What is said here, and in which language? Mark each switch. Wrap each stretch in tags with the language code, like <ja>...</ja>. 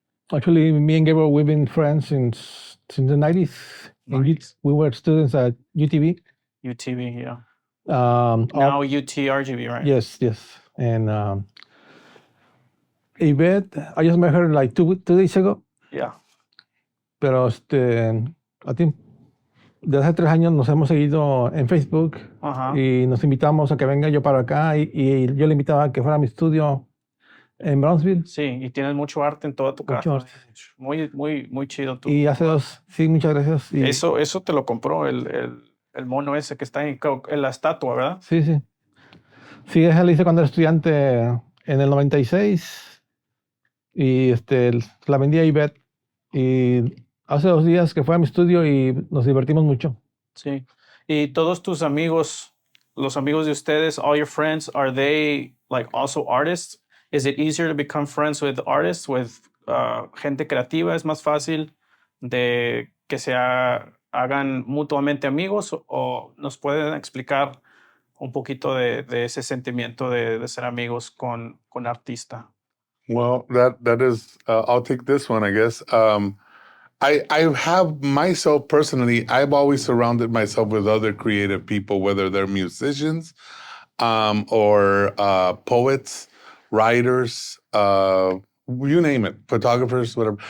<en>Actually, me and Gabriel, we've been friends since the 90s. Nice. We were students at UTV. UTV, yeah. Now Now UTRGV, right? Yes. And Yvette, I just met her like two days ago. Yeah.</en> <es>Pero</es> <en>I think</en> <es>desde hace 3 años nos hemos seguido en Facebook Ajá. y nos invitamos a que venga yo para acá y yo le invitaba a que fuera a mi estudio en Brownsville. Sí, y tienes mucho arte en toda tu casa. Mucho arte. Muy, muy, muy chido tú. Y hace sí, muchas gracias. Y, Eso te lo compró el mono ese que está en la estatua, ¿verdad? Sí. Sí, esa la hice cuando era estudiante en el 96 y la vendí a Ivette y hace 2 días que fue a mi estudio y nos divertimos mucho. Sí. Y todos tus amigos, los amigos de ustedes,</es> <en>all your friends, are they like also artists?</en> <es>Is it easier to become friends with artists, with gente creativa? ¿Es más fácil de que se hagan mutuamente amigos? ¿O nos pueden explicar un poquito de ese sentimiento de ser amigos con artista?</es> <en>Well, that is, I'll take this one, I guess. I have myself personally, I've always surrounded myself with other creative people, whether they're musicians or poets, writers, you name it, photographers, whatever.</en>